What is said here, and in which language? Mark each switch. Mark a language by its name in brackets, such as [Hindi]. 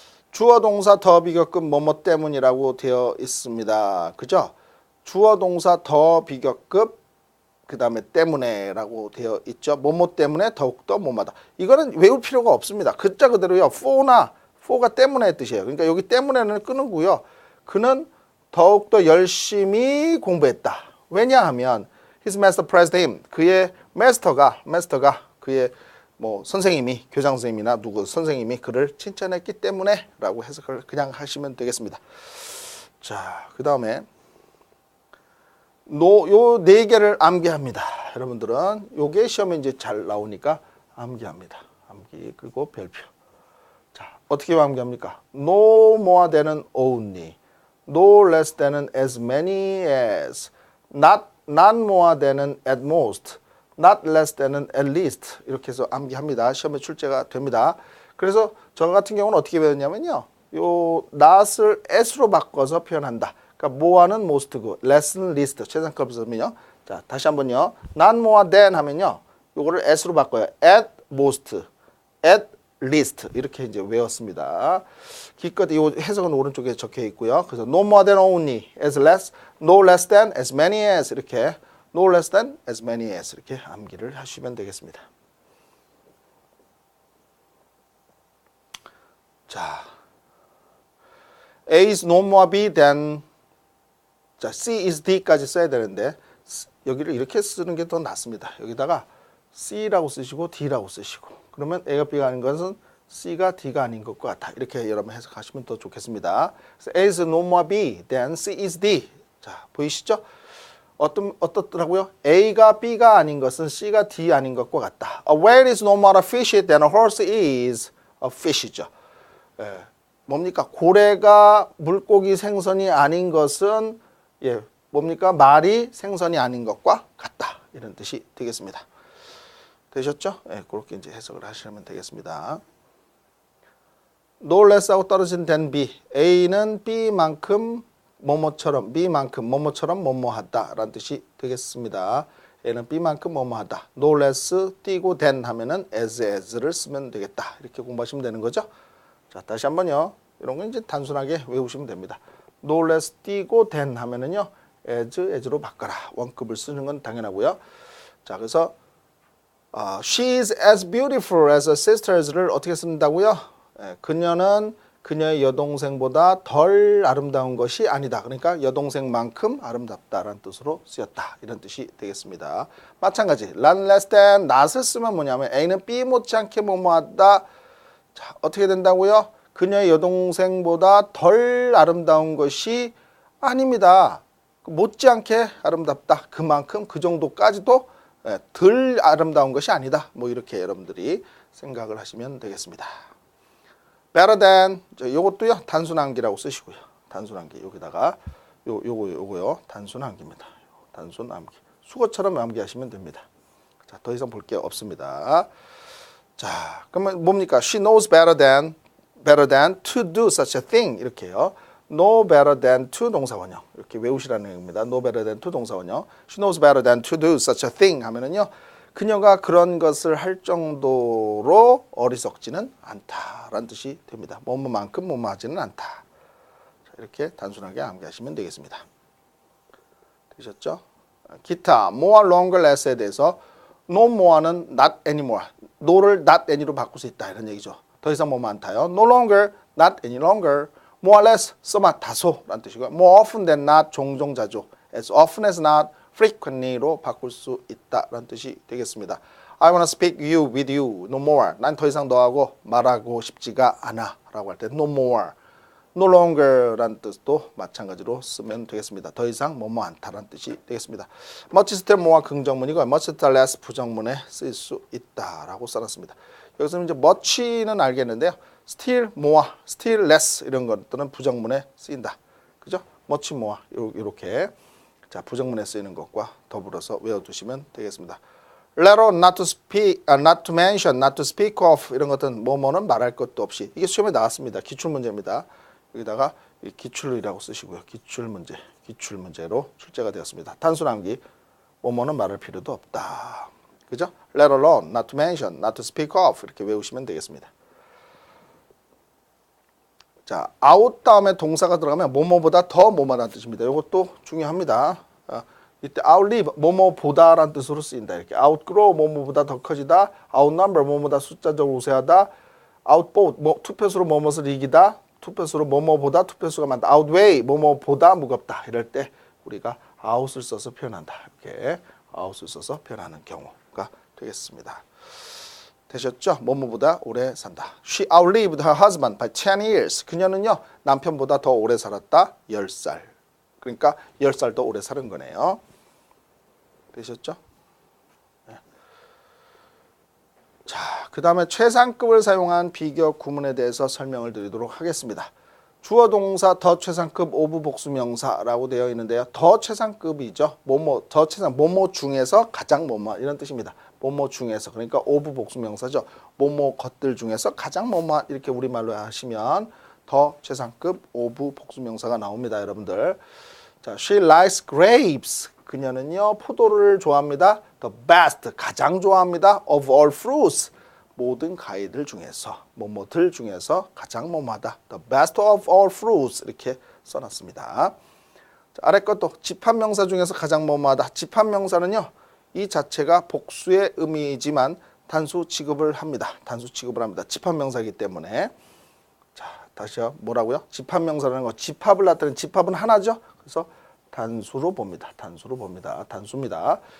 [Korean] 주어 동사 더 비교급 뭐뭐 때문이라고 되어 있습니다. 그죠? 주어 동사 더 비교급 그 다음에 때문에라고 되어 있죠. 뭐뭐 때문에 더욱더 뭐마다. 이거는 외울 필요가 없습니다. 글자 그대로요. for가 때문에 뜻이에요. 그러니까 여기 때문에는 끊고요. 그는 더욱더 열심히 공부했다. [English] 왜냐하면 his master praised him. [Korean] 그의 마스터가 그의 뭐 선생님이 교장 선생님이나 누구 선생님이 그를 칭찬했기 때문에라고 해석을 그냥 하시면 되겠습니다. 자, 그 다음에 요 네 개를 암기합니다. 여러분들은 요게 시험에 이제 잘 나오니까 암기합니다. 암기 그리고 별표. 자, 어떻게 암기합니까? [English] No more than은 only, no less than은 as many as, not more than은 at most, not less than은 at least [Korean] 이렇게 해서 암기합니다. 시험에 출제가 됩니다. 그래서 저 같은 경우는 어떻게 배웠냐면요. 요 not을 as로 바꿔서 표현한다. 그러니까 more는 most, less는 least, 최상급이면요. 자, 다시 한번요. [English] not more than 하면요. [Korean] 요거를 s로 바꿔요. [English] at most, at least [Korean] 이렇게 이제 외웠습니다. 기껏 이 해석은 오른쪽에 적혀 있고요. [English] 그래서 no more than only, as less, no less than, as many as 이렇게 no less than, as many as [Korean] 이렇게 암기를 하시면 되겠습니다. 자, [English] A is no more B than, [Korean] 자, C is D까지 써야 되는데 여기를 이렇게 쓰는 게 더 낫습니다. 여기다가 C라고 쓰시고 D라고 쓰시고 그러면 A가 B가 아닌 것은 C가 D가 아닌 것과 같아. 이렇게 여러분 해석하시면 더 좋겠습니다. [English] 그래서 A is no more B than C is D. [Korean] 자, 보이시죠? 어떻더라고요? A가 B가 아닌 것은 C가 D 아닌 것과 같다. [English] A whale is no more a fish than a horse is a fish죠. [Korean] 예, 뭡니까? 고래가 물고기 생선이 아닌 것은 예, 뭡니까? 말이 생선이 아닌 것과 같다. 이런 뜻이 되겠습니다. 되셨죠? 예, 그렇게 이제 해석을 하시면 되겠습니다. [English] no less하고 떨어진 than B. [Korean] A는 B만큼 뭐뭐처럼, B만큼 뭐뭐처럼 뭐뭐하다라는 뜻이 되겠습니다. A는 B만큼 뭐뭐하다. no less 띄고 than 하면은 as를 쓰면 되겠다. 이렇게 공부하시면 되는 거죠. 자, 다시 한번요. 이런 건 이제 단순하게 외우시면 됩니다. [English] no less 띄고 than 하면은요. [Korean] as로 바꿔라. 원급을 쓰는 건 당연하고요. [English] 자, 그래서 she is as beautiful as her sisters를 [Korean] 어떻게 쓴다고요? 그녀는 그녀의 여동생보다 덜 아름다운 것이 아니다. 그러니까 여동생만큼 아름답다라는 뜻으로 쓰였다. 이런 뜻이 되겠습니다. 마찬가지 not less than not을 쓰면 뭐냐면 A는 B 못지않게 뭐뭐하다. 자, 어떻게 된다고요? 그녀의 여동생보다 덜 아름다운 것이 아닙니다. 못지않게 아름답다. 그만큼 그 정도까지도 덜 아름다운 것이 아니다. 뭐 이렇게 여러분들이 생각을 하시면 되겠습니다. [English] better than 요것도요. [Korean] 단순 암기라고 쓰시고요. 단순 암기 여기다가 요거요. 단순 암기입니다. 단순 암기. 수거처럼 암기하시면 됩니다. 자, 더 이상 볼 게 없습니다. 자, 그러면 뭡니까? [English] She knows better than to do such a thing 이렇게요. know better than to [Korean] 동사원형 이렇게 외우시라는 얘기입니다. [English] know better than to 동사원형. She knows better than to do such a thing [Korean] 하면은요. 그녀가 그런 것을 할 정도로 어리석지는 않다라는 뜻이 됩니다. 뭐뭐만큼 뭐뭐하지는 않다. 자, 이렇게 단순하게 암기하시면 되겠습니다. 되셨죠? [English] 기타 more, longer, less에 대해서 no more는 not anymore. [Korean] no를 not any로 바꿀 수 있다 이런 얘기죠. [English] 더 이상 뭐뭐 않다요. no longer, not any longer. [Korean] more or less, 써마 다소라는 뜻이고요. [English] more often than not, 종종 자주. as often as not, [Korean] frequently로 바꿀 수 있다라는 뜻이 되겠습니다. [English] I wanna speak you with you, no more. [Korean] 난 더 이상 너하고 말하고 싶지가 않아 라고 할 때 no more. no longer라는 뜻도 마찬가지로 쓰면 되겠습니다. 더 이상 뭐뭐 않다라는 뜻이 되겠습니다. much still more 긍정문이고 much still less 부정문에 쓰일 수 있다라고 써놨습니다. 여기서 이제 much는 알겠는데요. still more, still less 이런 것들은 부정문에 쓰인다. 그죠? much more 이렇게 자, 부정문에 쓰이는 것과 더불어서 외워두시면 되겠습니다. [English] Later not to speak, not to mention, not to speak of [Korean] 이런 것들은 뭐뭐는 말할 것도 없이 이게 시험에 나왔습니다. 기출문제입니다. 여기다가 기출이라고 쓰시고요. 기출문제로 출제가 되었습니다. 단순 암기 뭐뭐는 말할 필요도 없다. 그죠? [English] Let alone, not to mention, not to speak of [Korean] 이렇게 외우시면 되겠습니다. 자, out 다음에 동사가 들어가면 뭐뭐보다 더 뭐뭐라는 뜻입니다. 이것도 중요합니다. 이때 outlive 뭐뭐보다라는 뜻으로 쓰인다. 이렇게 outgrow 뭐뭐보다 더 커지다. outnumber 뭐뭐보다 숫자적으로 우세하다. outvote 뭐 투표수로 뭐뭐를 이기다. 투표수로 뭐뭐보다 투표수가 많다. outweigh 뭐뭐보다 무겁다. 이럴 때 우리가 out을 써서 표현한다. 이렇게 out을 써서 표현하는 경우가 되겠습니다. 되셨죠? 뭐뭐보다 오래 산다. [English] She outlived her husband by 10 years. [Korean] 그녀는요 남편보다 더 오래 살았다. 10살. 그러니까 10살 더 오래 사는 거네요. 되셨죠? 네. 자, 그 다음에 최상급을 사용한 비교 구문에 대해서 설명을 드리도록 하겠습니다. 주어 동사 더 최상급 오브 복수명사라고 되어 있는데요. 더 최상급이죠. 뭐뭐 더 최상 뭐뭐 중에서 가장 뭐뭐 이런 뜻입니다. 뭐뭐 중에서 그러니까 오브 복수명사죠. 뭐뭐 것들 중에서 가장 뭐뭐 이렇게 우리말로 하시면 더 최상급 오브 복수명사가 나옵니다, 여러분들. [English] 자, she likes grapes. [Korean] 그녀는요 포도를 좋아합니다. [English] The best [Korean] 가장 좋아합니다. [English] Of all fruits. [Korean] 모든 과일들 중에서 뭐뭐들 중에서 가장 뭐뭐하다. [English] The best of all fruits [Korean] 이렇게 써놨습니다. 자, 아래 것도 집합명사 중에서 가장 뭐뭐하다. 집합명사는요 이 자체가 복수의 의미이지만 단수 취급을 합니다. 단수 취급을 합니다. 집합명사이기 때문에. 자, 다시요. 뭐라고요? 집합명사라는 거 집합을 나타내는 집합은 하나죠. 그래서 단수로 봅니다. 단수로 봅니다. 단수입니다.